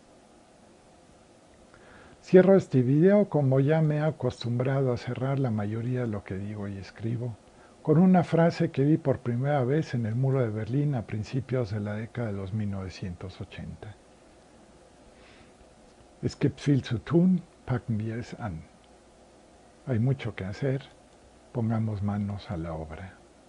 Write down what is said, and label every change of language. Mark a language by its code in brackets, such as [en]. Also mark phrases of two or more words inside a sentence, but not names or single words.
[es] Cierro este video como ya me he acostumbrado a cerrar la mayoría de lo que digo y escribo, con una frase que vi por primera vez en el muro de Berlín a principios de la década de los 1980. [de] Es gibt viel zu tun, packen wir es an. [es] Hay mucho que hacer, pongamos manos a la obra.